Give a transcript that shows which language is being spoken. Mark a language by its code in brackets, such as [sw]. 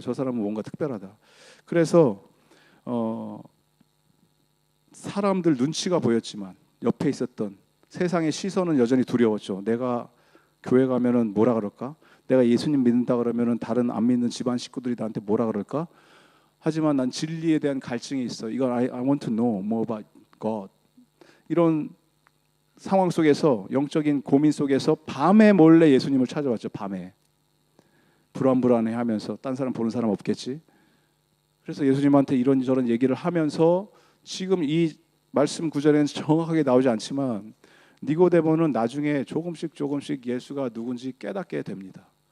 [ko] 저 사람은 뭔가 특별하다. 그래서 사람들 눈치가 보였지만 옆에 있었던 세상의 시선은 여전히 두려웠죠. 내가 교회 가면은 뭐라 그럴까? 내가 예수님 믿는다 그러면은 다른 안 믿는 집안 식구들이 나한테 뭐라 그럴까? 하지만 난 진리에 대한 갈증이 있어. 이건 [en] I want to know more about God. [ko] 이런 상황 속에서 영적인 고민 속에서 밤에 몰래 예수님을 찾아왔죠. 밤에 불안해하면서 딴 사람 보는 사람 없겠지. 그래서 예수님한테 이런저런 얘기를 하면서 지금 이 말씀 구절에는 정확하게 나오지 않지만 니고데모는 나중에 조금씩 예수가 누군지 깨닫게 됩니다.